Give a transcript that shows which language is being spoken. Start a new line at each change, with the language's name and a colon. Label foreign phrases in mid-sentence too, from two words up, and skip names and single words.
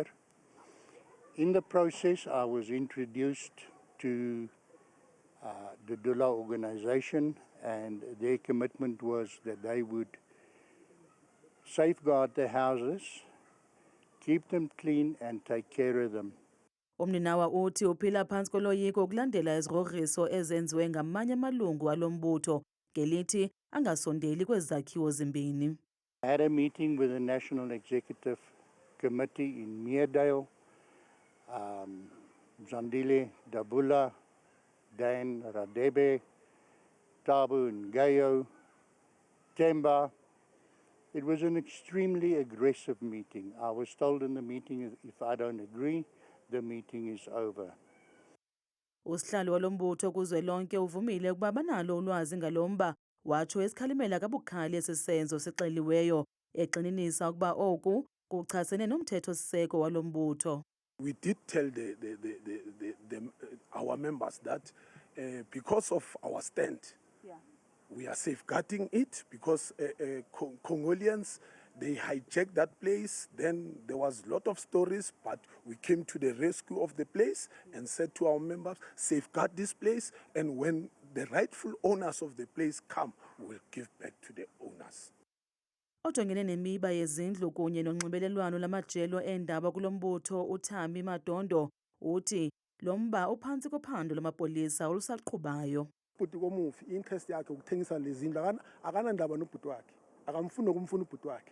English: In the process, I was introduced to the Dula organization, and their commitment was that they would safeguard the houses, keep them clean and take care of them.
Xhosa: Umninawa uthi uphila phantsi koloyiko ukulandela izigrogriso ezenziwe ngamanye amalungu alo mbutho ngelithi angasondeli kwezi zakhiwo zimbini.
English: I had a meeting with the National Executive Committee in Meerdale, Zandile Dabula, Dan Radebe, Tabu Ngayo, Temba. It was an extremely aggressive meeting. I was told in the meeting, if I don't agree, the meeting is over.
Xhosa: Usihlalo walombutho kuzwelonke uvumile ukuba banalo ulwazi ngalomba, watsho esikhalimela kabukhali esisenzo sixeliweyo, egxininisa ukuba oku kuchasene nomthetho-siseko walombutho.
English: We did tell our members that because of our stand, we are safeguarding it because Congolians, they hijacked that place. Then there was a lot of stories, but we came to the rescue of the place and said to our members, safeguard this place, and when the rightful owners of the place come, we'll give back to the owners.
Xhosa: Ojongene nemiba yezindlu kunye nonxibelelwano lamajelo eendaba kulombutho uThambi Madondo uthi lo mba uphantsi kophando lamapolisa olusaqhubayo. Ubhuti komufi interest yakhe ukuthengisa lezi zindlu akanandaba nobhuti wakhe, akamfuni ukumfuna ubhuti wakhe.